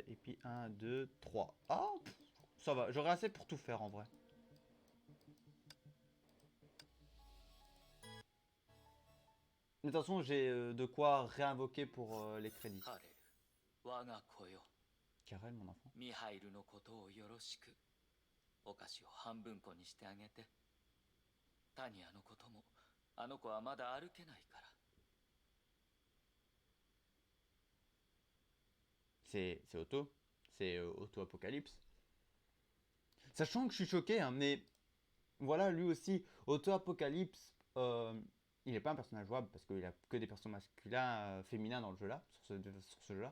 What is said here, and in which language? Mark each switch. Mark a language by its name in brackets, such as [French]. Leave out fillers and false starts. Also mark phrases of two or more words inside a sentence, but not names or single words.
[French] Et puis 1, 2, 3. Ah, ça va, j'aurai assez pour tout faire en vrai. Mais de toute façon, j'ai de quoi réinvoquer pour les crédits. Karel, mon enfant. [Japanese] お菓子を半分こにしてあげて。タニアのことも、あの子はまだ歩けないから。 [French] C'est Auto. C'est Auto Apocalypse. Sachant que je suis choqué, hein, mais voilà, lui aussi, Auto Apocalypse, il n'est pas un personnage jouable parce qu'il a que des personnages masculins, féminins dans le jeu là, sur ce jeu là.